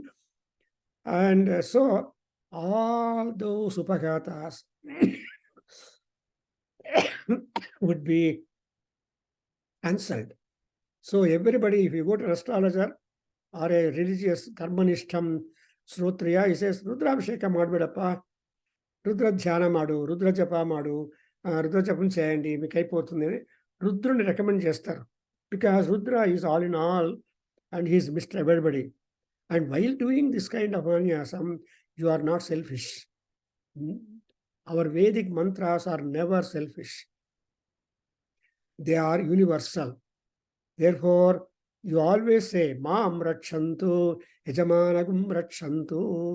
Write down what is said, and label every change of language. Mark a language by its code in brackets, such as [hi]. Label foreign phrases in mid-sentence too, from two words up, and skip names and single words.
[en] And so all those upaghatas would be answered. So everybody, if you go to an astrologer or a religious [sa] karmanishtam srotriya, [en] he says, [kn] ರುದ್ರಾಭಿಷೇಕ ಮಾಡ್ಬೇಡಪ್ಪ, ರುದ್ರ ಧ್ಯಾನ ಮಾಡು, ರುದ್ರ ಜಪ ಮಾಡು, [te] రుద్ర జపం చేయండి, మీకు అయిపోతుంది. Rudruni recommend చేస్తారు. [en] Because Rudra is all in all and he is Mr. Everybody. And while doing this kind of Mahanyasam, you are not selfish. Our Vedic mantras are never selfish. They are universal. Therefore, you always say, [sa] मां रक्षन्तु, यजमानगुं रक्षन्तु.